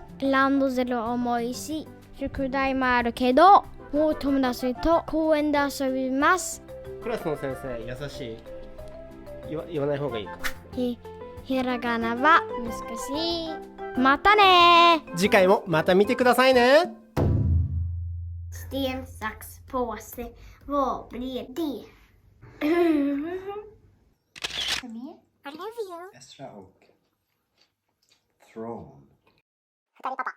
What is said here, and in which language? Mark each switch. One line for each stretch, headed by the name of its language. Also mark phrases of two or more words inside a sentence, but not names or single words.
Japanese: ランドセル重いし宿題もあるけど、もう友達と公園で遊びます。クラスの先生優しい。言わない方がいいか。ひらがなは難しい。またね。次回もまた見てくださいね。
Swedish: Sten, sax, påse, vad blir det? Kom igen.
English: I love you.
Swedish: Esra och Throne. Pappa.